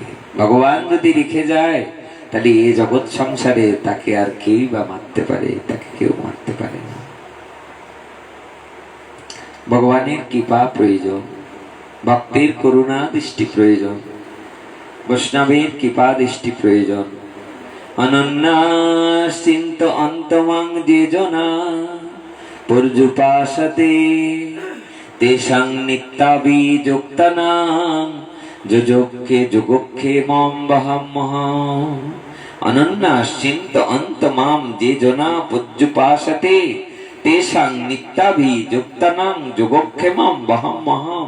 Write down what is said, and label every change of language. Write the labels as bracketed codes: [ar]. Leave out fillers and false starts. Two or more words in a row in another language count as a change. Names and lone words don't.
[bn] ভগবান যদি রেখে যায় তাহলে এই জগৎ সংসারে তাকে আর কেই বা মারতে পারে, তাকে কেউ মারতে পারে না। ভগবানের কৃপা প্রয়োজন, ভক্তের করুণা দৃষ্টি প্রয়োজন, বৈষ্ণবের কৃপা দৃষ্টি প্রয়োজন। [sa] অনন্যাশ্চিন্ত অন্তমং যে জনা পর্যুপাসতে তেষাং নিত্যাভিযুক্তানাং যুযোক্ষে যুগোক্ষে মম বহাম্যহম। অনন্যাশ্চিন্ত অন্তমাম যে জনা পর্যুপাসতে তেষাং নিত্যাভিযুক্তানাং যুগোক্ষে মম বহাম্যহম।